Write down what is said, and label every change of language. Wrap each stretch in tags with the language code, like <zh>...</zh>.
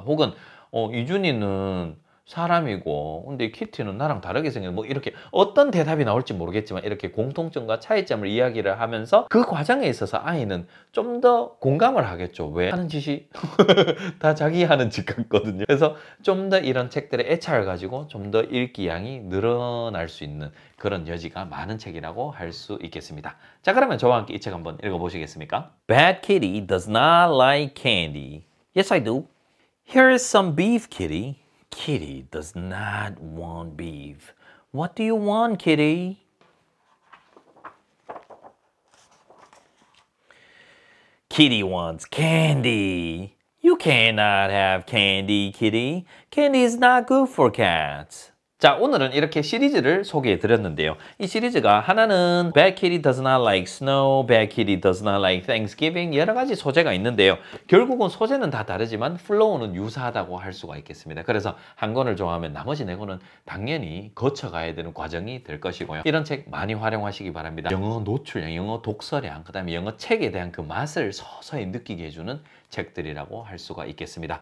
<ko>혹은 이준이는 사람이고, 근데 키티는 나랑 다르게 생긴, 뭐 이렇게 어떤 대답이 나올지 모르겠지만 이렇게 공통점과 차이점을 이야기를 하면서 그 과정에 있어서 아이는 좀 더 공감을 하겠죠. 왜? 하는 짓이 다 자기 하는 짓 같거든요. 그래서 좀 더 이런 책들의 애착을 가지고 좀 더 읽기 양이 늘어날 수 있는 그런 여지가 많은 책이라고 할 수 있겠습니다. 자, 그러면 저와 함께 이 책 한번 읽어보시겠습니까?</ko> <en>Bad Kitty does not like candy. Yes, I do. Here is some beef, Kitty. Kitty does not want beef. What do you want, Kitty? Kitty wants candy. You cannot have candy, Kitty. Candy is not good for cats.</en> <ko>자, 오늘은 이렇게 시리즈를 소개해 드렸는데요. 이 시리즈가 하나는 Bad Kitty does not like snow, Bad Kitty does not like Thanksgiving, 여러 가지 소재가 있는데요. 결국은 소재는 다 다르지만 플로우는 유사하다고 할 수가 있겠습니다. 그래서 한 권을 좋아하면 나머지 네 권은 당연히 거쳐가야 되는 과정이 될 것이고요. 이런 책 많이 활용하시기 바랍니다. 영어 노출량, 영어 독서량, 그 다음에 영어 책에 대한 그 맛을 서서히 느끼게 해주는 책들이라고 할 수가 있겠습니다.</ko>